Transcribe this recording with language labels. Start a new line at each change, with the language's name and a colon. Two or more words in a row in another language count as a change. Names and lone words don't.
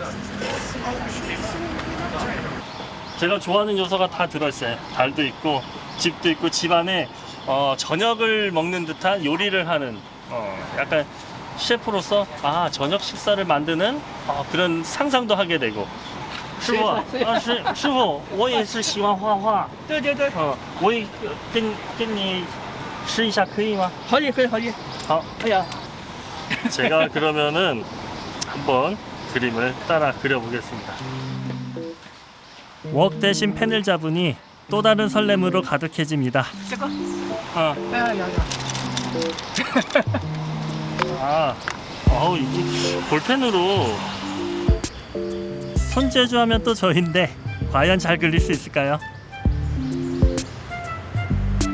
Korean: 제가 좋아하는 요소가 다 들어있어요. 달도 있고 집도 있고 집안에 저녁을 먹는 듯한 요리를 하는 약간 셰프로서 저녁 식사를 만드는 그런 상상도 하게 되고.
Chinese: 师傅，师傅，我也是喜欢画画。对对对。我也跟你试一下可以吗？可以。好。哎呀。
Korean: 제가 그러면은 한번 그림을 따라 그려보겠습니다. 웍 대신 펜을 잡으니 또 다른 설렘으로 가득해집니다. 이게 볼펜으로 손재주하면 또 저인데 과연 잘 그릴 수 있을까요?